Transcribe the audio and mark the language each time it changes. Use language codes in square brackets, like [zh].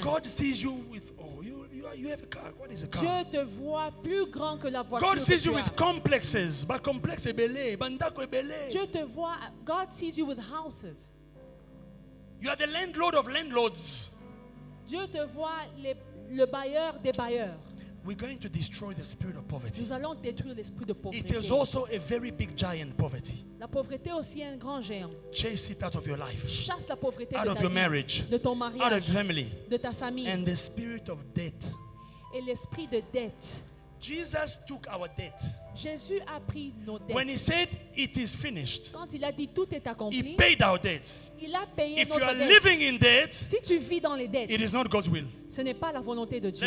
[en] God sees you with, you have a car. What is a car? [fr] Dieu te voit plus grand que la voiture [en] God [fr] que [en] sees [fr] tu [en] you as. with complexes. But complex [ln] ebele, bandako ebele. [fr] Dieu te voit, [en] God sees you with houses. You are the landlord of landlords. [fr] Dieu te voit le bailleur des bailleurs. [en] We're going to destroy the spirit of poverty. [fr] Nous allons détruire l'esprit de [en] It [fr] pauvreté. [en] is also a very big giant, poverty. [fr] La pauvreté aussi est un grand géant. [en] Chase it out of your life, [fr] Chasse la pauvreté [en] out [fr] de [en] of [fr] ta [en] your [fr] vie, [en] marriage, [fr] de ton [en] out of [fr] mariage, [en] your family, [fr] de ta famille [en] and the spirit of debt. [fr] et l'esprit de dette. [en] Jesus took our debt. [fr] Jésus a pris nos dettes. [en] When He said it is finished, [fr] Quand il a dit tout est [en] He [fr] accompli, [en] paid our debt. [fr] il a payé [en] If you [fr] notre [en] are [fr] dette. [en] living in debt, [fr] Si tu vis dans les dettes, [en] it is not God's will. [fr] ce n'est pas la volonté de Dieu.